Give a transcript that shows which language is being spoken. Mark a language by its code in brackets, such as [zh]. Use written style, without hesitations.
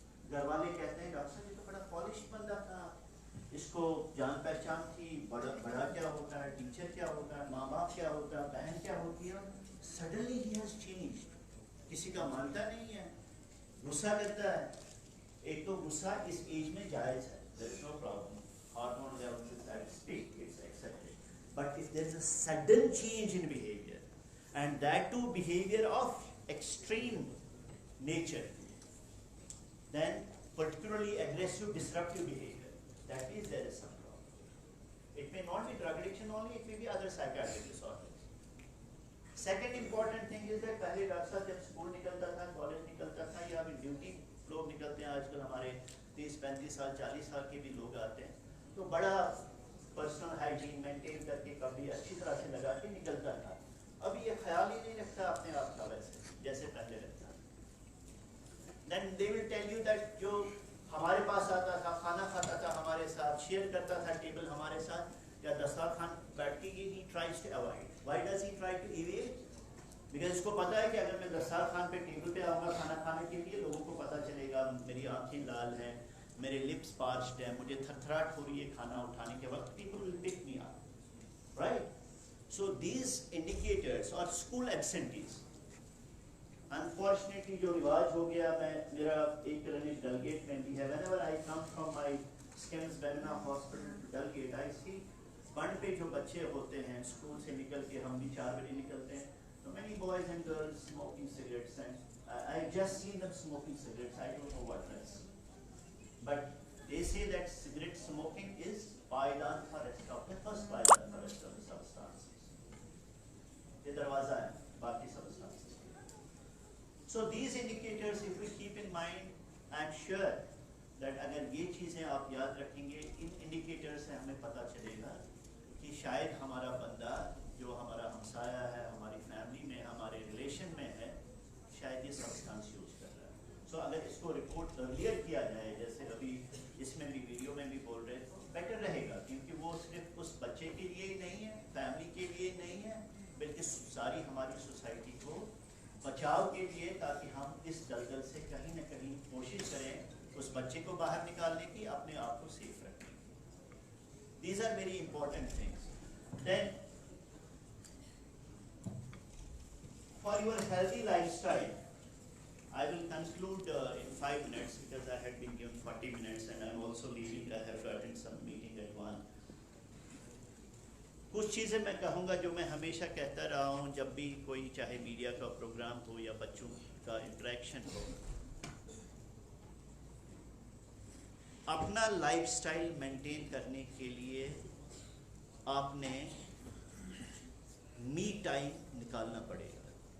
[hi] घर वाले कहते हैं डॉक्टर साहब ये तो बड़ा पॉलिश बंदा था, इसको जान पहचान थी, बड़ा क्या होता है, टीचर क्या होता है, माँ बाप क्या होता है, बहन क्या होती है, [en] Suddenly ही has changed. [hi] किसी का मानता नहीं है, गुस्सा करता है। एक तो गुस्सा इस एज में जायज है, [en] There is no problem, hormone levels is at peak, it's accepted. But if there is a sudden change in behavior, and that too behavior of extreme nature, then particularly aggressive, disruptive behavior, that is there is some problem. It may not be drug addiction only, it may be other psychiatric disorders. Second important thing is that [hi] पहले doctor साहब जब school निकलता था, college निकलता था, या अभी duty लोग निकलते हैं, आजकल हमारे 30-35 साल 40 साल के भी लोग आते हैं, तो बड़ा पर्सनल हाइजीन मेंटेन करके कभी अच्छी तरह से लगा के निकलता था। अब ये ख्याल ही नहीं रखता अपने आप का वैसे जैसे पहले रखता। [en] Then they will tell you that [hi] जो हमारे पास आता था, खाना खाता था हमारे साथ, शेयर करता था टेबल हमारे साथ, या दस्तरखान बैठ के, [en] he tries to avoid. Why does he try to evade? [hi] Because इसको पता है कि अगर मैं दस्तरखान पे टेबल पे आऊँगा खाना खाने के लिए, लोगों को पता चलेगा मेरी आँखें लाल हैं, मेरे लिप्स पार्च्ड है, मुझे थरथराहट हो रही है खाना उठाने के वक्त, [en] people will pick me up, right? So these indicators or school absentees, unfortunately [hi] जो रिवाज हो गया, मेरा एक तरह से डलगेट में भी है, [en] whenever I come from my SKUAST Benna hospital to Delgate, I see [hi] बंद पे जो बच्चे होते हैं स्कूल से निकल के, हम भी 4 बजे निकलते हैं, [en] so many boys and girls smoking cigarettes, and I just seen them smoking cigarettes, I don't know what else. But they say that cigarette smoking is पायदान for rest of the first पायदान for rest of the substances. [hi] ये दरवाजा है बाकी [en] substances. So these indicators, if we keep in mind, I am sure [hi] that अगर ये चीज़ें आप याद रखेंगे, इन इंडिकेटर से हमें पता चलेगा कि शायद हमारा बंदा जो हमारा हमसाया है, हमारी फैमिली में, हमारे रिलेशन में है, शायद ये सब्सटेंस यूज कर रहा है। सो अगर इसको रिपोर्ट अर्लियर किया जाए, जैसे अभी इसमें भी वीडियो में भी बोल रहे, तो बेटर रहेगा, क्योंकि वो सिर्फ उस बच्चे के लिए ही नहीं है, फैमिली के लिए नहीं है, बल्कि सारी हमारी सोसाइटी को बचाव के लिए, ताकि हम इस दलदल से कहीं ना कहीं कोशिश करें उस बच्चे को बाहर निकालने की, अपने आप को सेफ रखने की। [en] These are very important things. Then for your healthy lifestyle, I will conclude in 5 minutes because I had been given 40 minutes and I'm also leaving. I have to attend some meeting at 1. [hi] कुछ चीज़ें मैं कहूँगा जो मैं हमेशा कहता रहा हूँ जब भी कोई, चाहे मीडिया का प्रोग्राम हो या बच्चों का इंटरेक्शन हो। अपना लाइफस्टाइल मेंटेन करने के लिए आपने मी टाइम निकालना पड़ेगा।